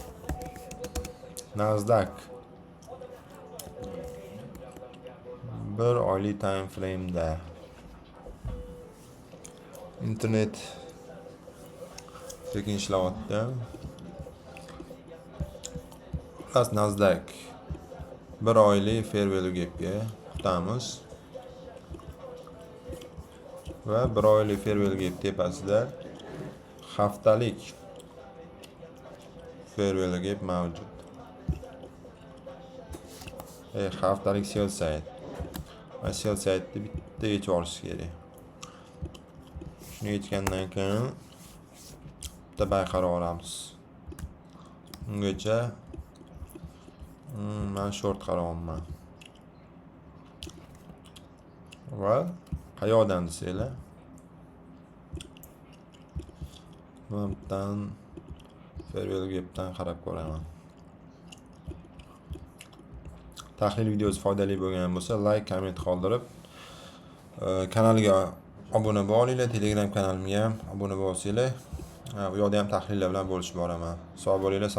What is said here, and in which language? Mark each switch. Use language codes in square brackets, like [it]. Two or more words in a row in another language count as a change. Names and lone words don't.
[uz] Nasdaq 1 oylik [en] time frame [uz] da internet sekin ishlayapti. Nasdaq 1 oylik [en] fair value gapga [uz] tutamiz va 1 oylik [en] fair value gap [uz] tepasida haftalik [en] fair value gap [uz] mavjud. Haftalik [en] sell side. [uz] Va [en] sell side'ni [uz] bitta yechib olish kerak. Shuni yechgandan keyin bitta buy qarab olamiz. Ungacha men short qaryapman. Va qayoqdan desanglar, bundan [en] fair value gapdan [uz] qarab ko'raman. Tahlil videosi foydali bo'lgan bo'lsa, like, komment qoldirib, kanalga obuna bo'linglar, Telegram kanalimga ham obuna bo'lsanglar, u yoqda ham tahlillar bilan bo'lishib boraman. Sog' bo'linglar.